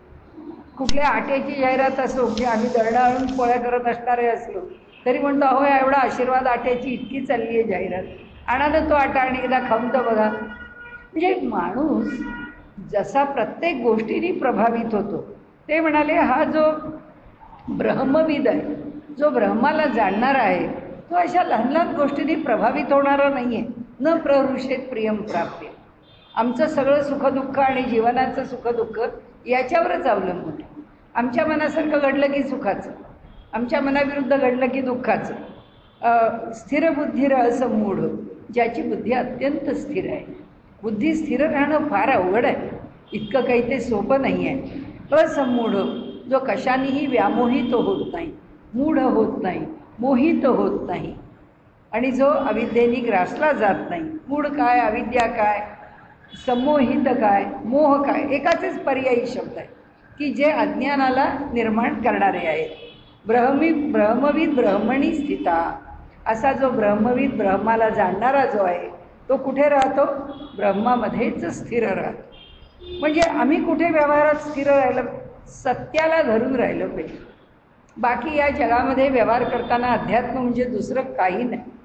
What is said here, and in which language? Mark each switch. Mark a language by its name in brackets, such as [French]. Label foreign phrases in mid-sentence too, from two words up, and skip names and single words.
[Marathi] कुठल्या आट्याची जाहिरात असो की आम्ही दळणं आणून पोळ्या करत असणारे असलो तरी म्हणतो अहो एवढा आशीर्वाद आट्याची इतकी चालली आहे जाहिरात, आणा ना तो आटा आणि एकदा खाऊन तर बघा. म्हणजे माणूस जसा प्रत्येक गोष्टीने प्रभावित होतो. ते म्हणाले हा जो ब्रह्मविद आहे, जो ब्रह्माला जाणणारा आहे, तो अशा लहान लहान गोष्टींनी प्रभावित होणारा नाही आहे. [Sanskrit] न प्रहृषेत प्रियम प्राप्य. [Marathi] आमचं सगळं सुखदुःख आणि जीवनाचं सुखदुःख याच्यावरच अवलंबून आहे. आमच्या मनासारखं घडलं की सुखाचं, आमच्या मनाविरुद्ध घडलं की दुःखाचं. [Sanskrit] स्थिरबुद्धीर असमूढ, [Marathi] ज्याची बुद्धी अत्यंत स्थिर आहे. बुद्धी स्थिर राहणं फार अवघड आहे. इतकं काही ते सोपं नाही आहे. असमूढ, जो कशानेही व्यामोहित होत नाही, मूढ होत नाही, मोहित होत नाही, आणि जो अविद्येने ग्रासला जात नाही. मूढ काय, अविद्या काय, संमोहित काय, मोह काय, एकाचेच पर्यायी शब्द आहे की जे अज्ञानाला निर्माण करणारे आहेत. [Sanskrit] ब्रह्मविद ब्रह्मणी स्थिता, [Marathi] असा जो ब्रह्मविद ब्रह्माला जाणणारा जो आहे तो कुठे राहतो. ब्रह्मामध्येच स्थिर राहतो. म्हणजे आम्ही कुठे व्यवहारात स्थिर राहिलं, सत्याला धरून राहिलं पाहिजे. बाकी या जगामध्ये व्यवहार करताना अध्यात्म म्हणजे दुसरं काही नाही.